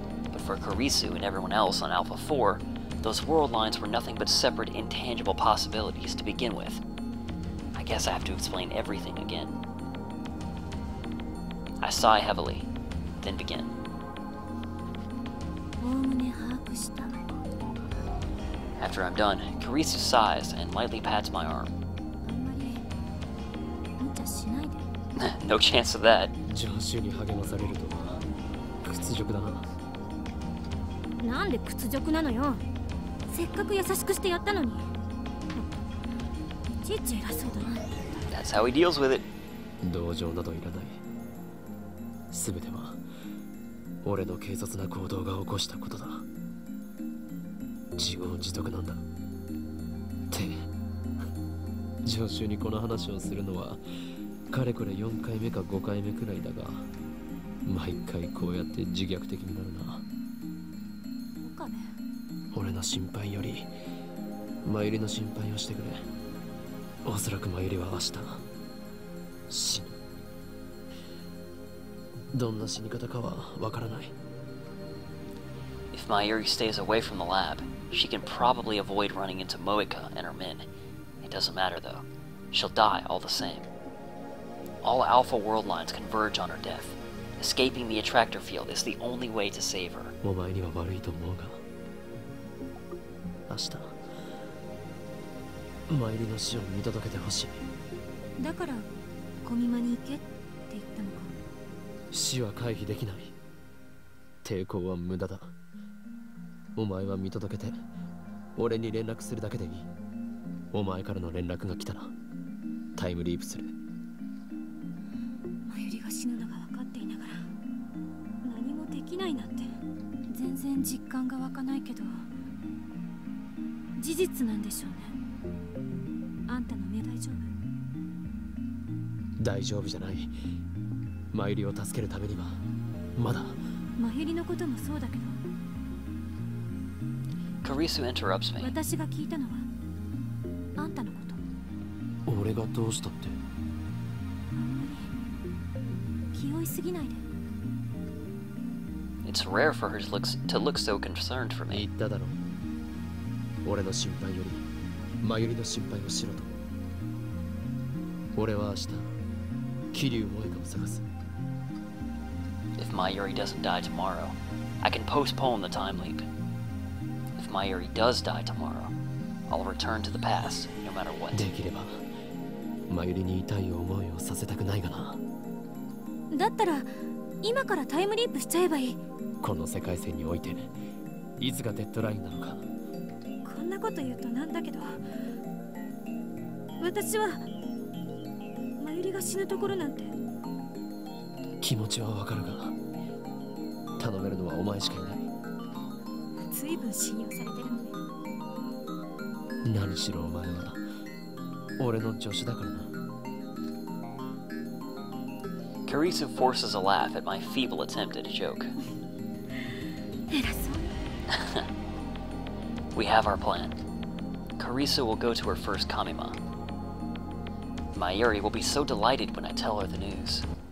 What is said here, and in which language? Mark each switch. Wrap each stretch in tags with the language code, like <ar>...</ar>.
<en>But for Karisu and everyone else on Alpha 4, those world lines were nothing but separate intangible possibilities to begin with. I guess I have to explain everything again. I sigh heavily, then begin.</en> <ja>おおむね把握した。</ja> <en>After I'm done, Karisu sighs and lightly pats my arm.</en> <ja>あんまり無茶しないで。</ja> <en>No chance of that.</en> <ja>助手に励まされるとは屈辱だな。なんで屈辱なのよ。せっかく優しくしてやったのに。いちいち偉そうだな。</ja> <en>That's how he deals with it.</en> <ja>同情などいらない。すべては俺の軽率な行動が起こしたことだ。自業自得なんだ。って助手にこの話をするのはかれこれ4回目か5回目くらいだが、毎回こうやって自虐的になるな。岡部。俺の心配よりマユリの心配をしてくれ。おそらくマユリは明日死ぬ。どんな死に方かはわからない。</ja> <en>If Mayuri stays away from the lab, she can probably avoid running into Moeka and her men. It doesn't matter though. She'll die all the same. All Alpha world lines converge on her death. Escaping the attractor field is the only way to save her.</en> <ja>お前には悪いと思うが、明日マユリの死を見届けてほしい。だから小見間に行けって言ったのか。死は回避できない。抵抗は無駄だ。お前は見届けて俺に連絡するだけでいい。お前からの連絡が来たらタイムリープする。マユリが死ぬのが分かっていながら何もできないなんて全然実感が湧かないけど、事実なんでしょうね。あんたの目大丈夫？大丈夫じゃない。マユリを助けるためにはまだ。マユリのこともそうだけど、</ja> <en>Karisu interrupts me.</en> <ja>私が聞いたのはあんたのこと。俺がどうしたって。あんまり気負いすぎないで。</ja> <en>It's rare for her to look so concerned for</en> <ja>言</ja> <en>me.</en> <ja>っただろ。俺の心配よりマユリの心配をしろと。俺は明日桐生萌香を探す。</ja> <en>If Mayuri doesn't die tomorrow, I can postpone the time leap. If Mayuri does die tomorrow, I'll return to the past, no matter what.</en> <ja>できればマユリに痛い思いをさせたくないがな。だったら今からタイムリープしちゃえばいい。この世界線においていつがデッドラインなのか。こんなこと言うとなんだけど、私はマユリが死ぬところなんて。気持ちはわかるが頼めるのはお前しかいない。随分信用されてるのね。何しろお前は俺の助手だからな。</ja> <en>Karisu forces a laugh at my feeble attempt at a joke.</en> <ja>偉そう。</ja> <en>We have our plan. Karisu will go to her first Kamima. Mayuri will be so delighted when I tell her the news.</en>